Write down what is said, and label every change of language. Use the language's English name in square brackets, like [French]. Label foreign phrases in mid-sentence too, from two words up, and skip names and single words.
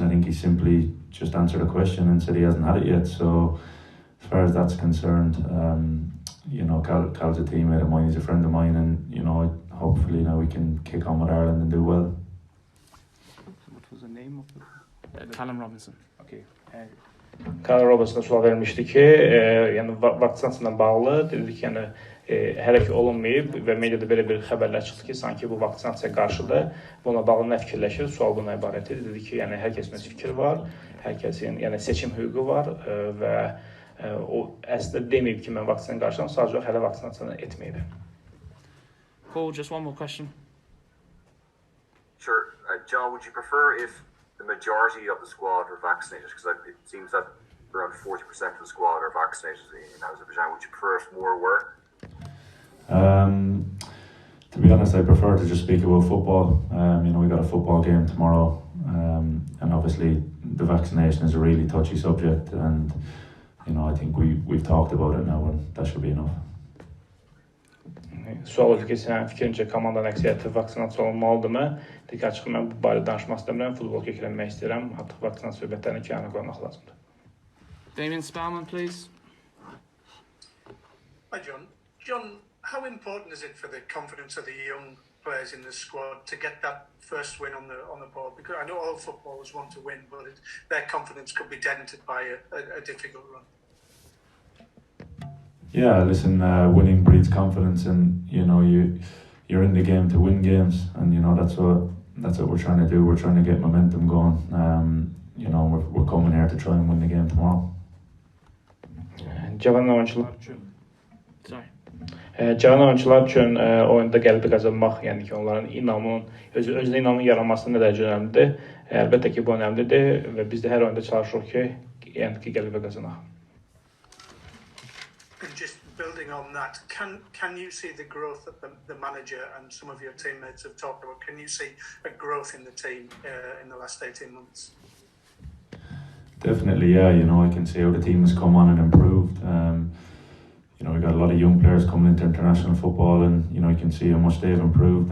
[English] I think he simply just answered a question and said he hasn't had it yet. So as far as that's concerned, Cal's a teammate of mine, he's a friend of mine, and hopefully now we can kick on with Ireland and do well. So what was the name of the... Callum Robinson. Okay. [Azerbaijani] Karl Robertson'a sual vermişdi ki, yəni vaksinasiya ilə bağlı dedi ki, yəni hələ ki olunmayıb və mediada belə bir xəbərlər çıxdı ki, sanki bu vaksinasiyaya qarşıdır. Bununla bağlı nə fikirləşir? Sual buna ibarət idi. Dedi ki, yəni hər kəsin öz fikri var, hər kəsin yəni seçim hüququ var və o əslində deməyib ki, mən vaksinaya qarşıyam, sadəcə hələ vaksinasiya etməyib. [English] Paul, just one more question. Sure. John, would you prefer if the majority of the squad were vaccinated? Because it seems that around 40% of the squad are vaccinated in Azerbaijan. Would you prefer if more were? To be honest, I prefer to just speak about football. We got a football game tomorrow, and obviously the vaccination is a really touchy subject, and I think we've talked about it now, and that should be enough. [Azerbaijani] Sual oldu ki, sənin fikrincə komandanın əksəriyyəti vaksinasiya olunmalıdırmı? Deyək açıq, mən bu barədə danışmaq istəmirəm, futbol köklənmək istəyirəm, artıq vaksinasiya söhbətlərini kənara qoymaq lazımdır. [English] Damien Spellman, please. Hi, John. John, how important is it for the confidence of the young players in the squad to get that first win on the board? Because I know all footballers want to win, but their confidence could be dented by a difficult run. Yeah, listen, winning breeds confidence, and you're in the game to win games, and that's what we're trying to do. We're trying to get momentum going. We're coming here to try and win the game tomorrow. [Azerbaijani] Cavan oyuncular üçün oyunda qələbə qazanmaq, yəni ki, onların inamının, özünə inamın yaranması nə dərəcə önəmlidir? Əlbəttə ki, bu önəmlidir və biz də hər oyunda çalışırıq ki, yəni ki, qələbə qazanaq. [English] And just building on that, can you see the growth that the manager and some of your teammates have talked about? Can you see a growth in the team in the last 18 months? Definitely, yeah. I can see how the team has come on and improved. We got a lot of young players coming into international football, and you can see how much they've improved.